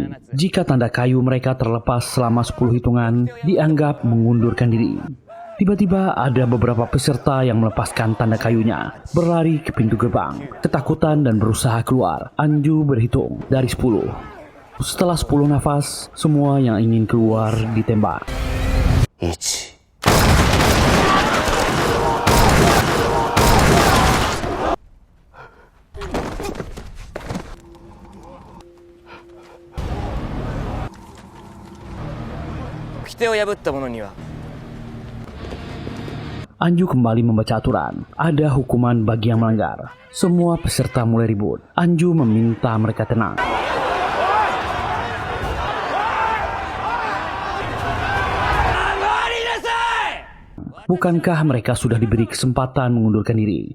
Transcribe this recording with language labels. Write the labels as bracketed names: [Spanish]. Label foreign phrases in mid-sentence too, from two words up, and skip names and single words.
[Indonesian] Jika tanda kayu mereka terlepas selama 10 hitungan, dianggap mengundurkan diri. Tiba-tiba ada beberapa peserta yang melepaskan tanda kayunya, berlari ke pintu gerbang, ketakutan dan berusaha keluar. Anju berhitung dari 10. Setelah 10 nafas, semua yang ingin keluar ditembak. 1。 [Japanese] 掟を破った者には [Indonesian] Anju kembali membaca aturan. Ada hukuman bagi yang melanggar. Semua peserta mulai ribut. Anju meminta mereka tenang. Bukankah mereka sudah diberi kesempatan mengundurkan diri?